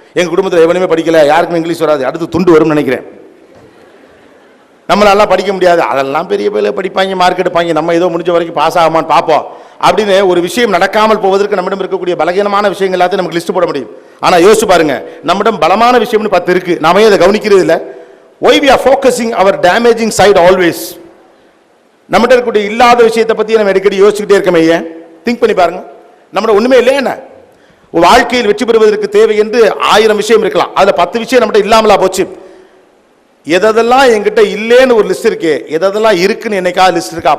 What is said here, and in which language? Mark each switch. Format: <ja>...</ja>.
<ta>எங்க குடும்பத்தில் எவனுமே படிக்கல, யாருக்கும் இங்கிலீஷ் வராது, அடுத்து துண்டு வரும்னு நினைக்கிறேன். நம்மளாலாம் படிக்க முடியாது, அதெல்லாம் பெரிய பேர் படிப்பாங்க, மார்க் எடுப்பாங்க, நம்ம ஏதோ முடிஞ்ச வரைக்கும் பாஸ் ஆகாமான்னு பார்ப்போம் அப்படின்னு ஒரு விஷயம் நடக்காமல் போவதற்கு நம்மிடம் இருக்கக்கூடிய பலகீனமான விஷயங்கள் எல்லாத்தையும் நமக்கு லிஸ்ட் போட முடியும். ஆனா யோசிச்சு பாருங்க, நம்மிடம் பலமான விஷயம்னு 10 இருக்கு, நாம அதை கவனிக்கிறது இல்லை.</ta> <en>Why we are focusing our damaging side always?</en> <ta>நம்மகிட்ட இருக்கக்கூடிய இல்லாத விஷயத்தை பத்தி நம்ம அடிக்கடி யோசிச்சுக்கிட்டே இருக்கமே. ஏன் திங்க் பண்ணி பாருங்க. நம்மகிட்ட ஒண்ணுமே இல்லை. என்ன வாழ்க்கையில் வெற்றி பெறுவதற்கு தேவை என்று 1000 விஷயம் இருக்கலாம். அதுல 10 விஷயம் நம்மகிட்ட இல்லாமலா போச்சு. எதெல்லாம் என்கிட்ட இல்லேன்னு ஒரு லிஸ்ட் இருக்கு, எதெல்லாம் இருக்குன்னு என்னைக்காவது லிஸ்ட் இருக்கா?</ta>